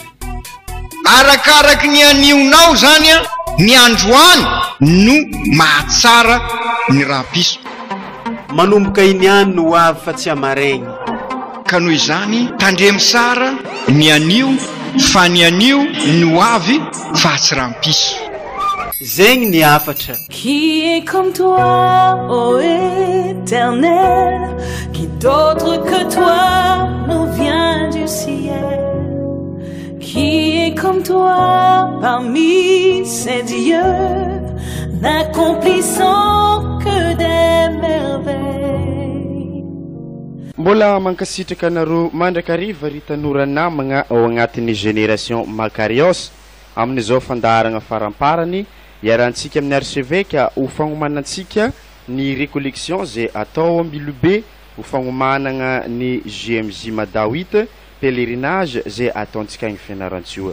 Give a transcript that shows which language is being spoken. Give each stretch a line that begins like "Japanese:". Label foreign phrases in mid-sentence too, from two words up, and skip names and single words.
Malagasy: Arakaraky ny anionao zany a, ny androany no mahatsara ny rampiso. Manomboka iniany no ho avy fa tsy amaregny. Ka noho izany tandremy sara ny anio fa ny anio no avy fa tsy rampiso. Zegny ny afatra.
French: Qui est comme toi, ô Éternel? Qui d'autre que toi nous vient du ciel? Qui est comme toi parmi ces dieux, n'accomplissant que des merveilles?
Malagasy: Mbola mankasitraka anareo mandrakariva ry tanora namagna ao agnatin'ny génération Macarios amin'izao fandaharagna faramparany iarantsika amin'ny archevêque ho fagnomanantsika ny récollection zay atao ambilobe ho fagnomanagna ny JMJ MADA 8 pèlerinage zay ataontsika agny fianarantsio.